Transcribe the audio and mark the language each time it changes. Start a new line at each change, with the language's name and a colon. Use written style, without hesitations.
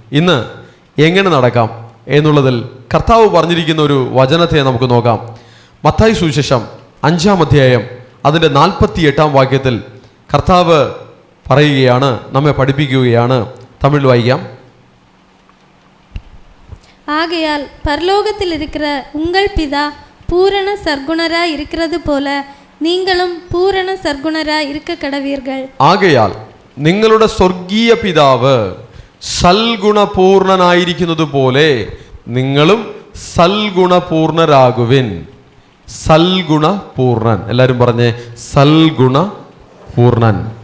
Malayalam: ഇന്ന് എങ്ങനെ നടക്കാം എന്നുള്ളതിൽ കർത്താവ് പറഞ്ഞിരിക്കുന്ന ഒരു വചനത്തെ നമുക്ക് നോക്കാം. മത്തായി സുവിശേഷം 5-ാം അധ്യായം അതിൻ്റെ 48-ാം വാക്യത്തിൽ കർത്താവ് പറയുകയാണ്, നമ്മെ പഠിപ്പിക്കുകയാണ്. തമിഴിൽ വായിക്കാം.
Tamil: ஆகையால் பரலோகத்தில் இருக்கிற உங்கள் பிதா பூரண சர்க்குணராய் இருக்கிறது போல நீங்களும் பூரண சர்க்குணராய் இருக்க கடவீர்கள்.
Malayalam: ആകയാൽ നിങ്ങളുടെ സ്വർഗീയ പിതാവ് സൽഗുണപൂർണനായിരിക്കുന്നത് പോലെ നിങ്ങളും സൽഗുണപൂർണരാകുവിൻ. സൽഗുണപൂർണൻ. എല്ലാവരും പറഞ്ഞേ സൽഗുണപൂർണൻ.